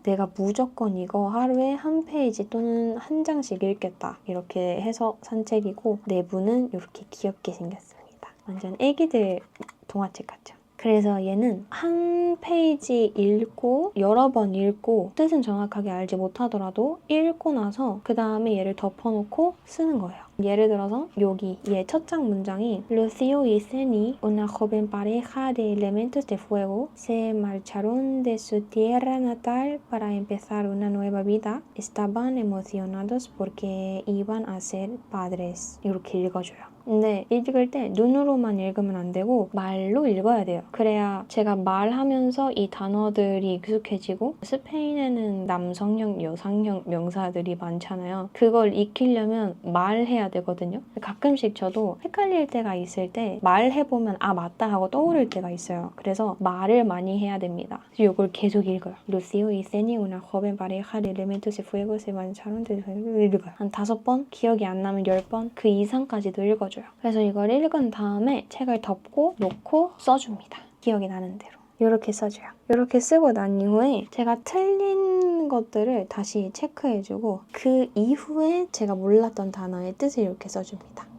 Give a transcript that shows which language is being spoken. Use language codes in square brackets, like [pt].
[ko] 내가 무조건 이거 하루에 한 페이지 또는 한 장씩 읽겠다 이렇게 해서 산 책이고 내부는 이렇게 귀엽게 생겼습니다. 완전 애기들 동화책 같죠? 그래서 얘는 한 페이지 읽고 여러 번 읽고 뜻은 정확하게 알지 못하더라도 읽고 나서 그 다음에 얘를 덮어놓고 쓰는 거예요. 예를 들어서 여기 얘 첫 장 문장이 [es] Lucio y Ceni, una joven pareja de elementos de fuego, se marcharon de su tierra natal para empezar una nueva vida. Estaban emocionados porque iban a ser padres. [ko] 이렇게 읽어줘요. 근데 읽을 때 눈으로만 읽으면 안 되고 말로 읽어야 돼요. 그래야 제가 말하면서 이 단어들이 익숙해지고 스페인에는 남성형, 여성형 명사들이 많잖아요. 그걸 익히려면 말해야 되거든요. 가끔씩 저도 헷갈릴 때가 있을 때 말해보면 아 맞다 하고 떠오를 때가 있어요. 그래서 말을 많이 해야 됩니다. 이걸 계속 읽어요. [es] Lucio y Ceni, una joven pareja de elementos de fuego, se marcharon de su [ko] 읽어요. 한 5번? 기억이 안 나면 10번? 그 이상까지도 읽어줘요. 그래서 이걸 읽은 다음에 책을 덮고 놓고 써줍니다. 기억이 나는 대로. 이렇게 써줘요. 이렇게 쓰고 난 이후에 제가 틀린 것들을 다시 체크해주고 그 이후에 제가 몰랐던 단어의 뜻을 이렇게 써줍니다.